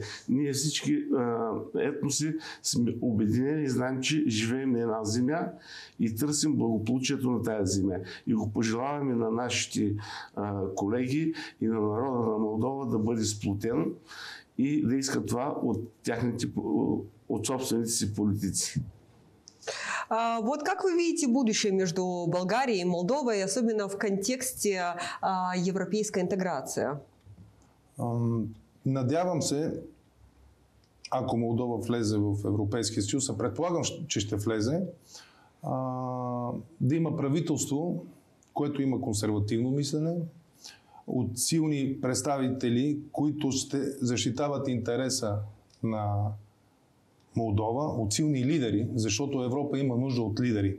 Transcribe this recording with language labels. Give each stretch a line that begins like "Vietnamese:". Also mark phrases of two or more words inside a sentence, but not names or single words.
Bulgarian: Ние всички етноси сме обединени и знаем, че живеем на една земя и търсим благополучието на тази земя. И го пожелаваме на нашите колеги и на народа на Молдова да бъде сплотен и да иска това от собствените си политици.
Russian: Вот как вы видите будущее между Болгарией и Молдовой, особенно в контексте европейской интеграции?
Bulgarian: Надявам се, ако Молдова влезе в Европейския съюз, а предполагам, че ще влезе, да има правителство, което има консервативно мислене, от силни представители, които ще защитават интереса на Молдова, от силни лидери, защото Европа има нужда от лидери.